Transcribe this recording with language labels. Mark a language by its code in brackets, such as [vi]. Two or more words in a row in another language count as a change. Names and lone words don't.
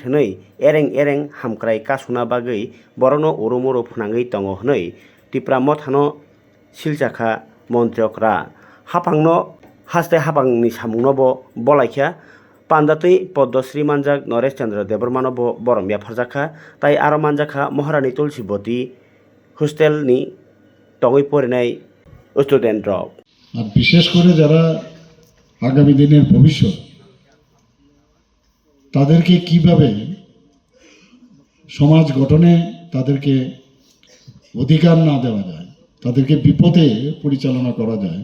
[trp] हनै एरें एरें हामख्राय कासुना बागै बरनो ओरोमोरो फुनाङै दंग हनै तिप्रा मथानो सिलजाखा मंत्रिकरा हापांनो हास्ते हापांनि सामुंनो बलायखा पांडातै पद्मश्री मानजाक नरेश चंद्र देबबर्मानो बरमबिया फरजाखा ताई आरो मानजाखा महारानी तुलसीबती हस्टेलनि टङै फरायनाय स्टुडेन्ट रक [bn] আর বিশেষ করে যারা আগামী দিনের ভবিষ্যৎ তাদেরকে কিভাবে সমাজ গঠনে তাদেরকে অধিকার না দেওয়া যায়, তাদেরকে বিপদে পরিচালনা করা যায়।